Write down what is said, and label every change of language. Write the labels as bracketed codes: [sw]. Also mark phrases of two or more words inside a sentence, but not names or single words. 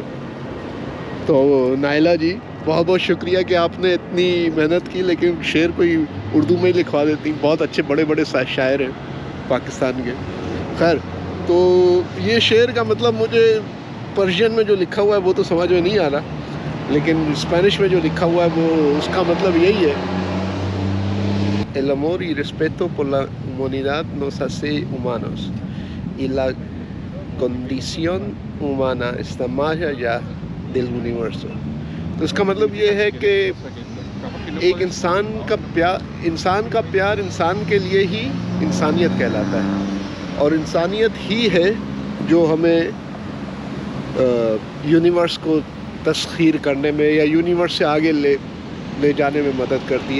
[ur] تو نائلہ جی بہت بہت شکریہ کہ آپ نے اتنی محنت کی، لیکن شعر کوئی اردو میں ہی لکھوا دیتی. بہت اچھے بڑے بڑے شاعر ہیں پاکستان کے. خیر، تو یہ شعر کا مطلب مجھے پرشین میں جو لکھا ہوا ہے وہ تو سمجھ میں نہیں آ رہا، لیکن اسپینش میں جو لکھا ہوا ہے وہ اس کا مطلب یہی ہے: [es] El amor y respeto por la humanidad nos hace humanos y la condición humana está más allá del universo. [ur] تو اس کا مطلب یہ ہے کہ ایک انسان کا پیار انسان کے لیے ہی انسانیت کہلاتا ہے، اور انسانیت ہی ہے جو ہمیں یونیورس کو تسخیر کرنے میں یا یونیورس سے آگے لے جانے میں مدد کرتی ہے.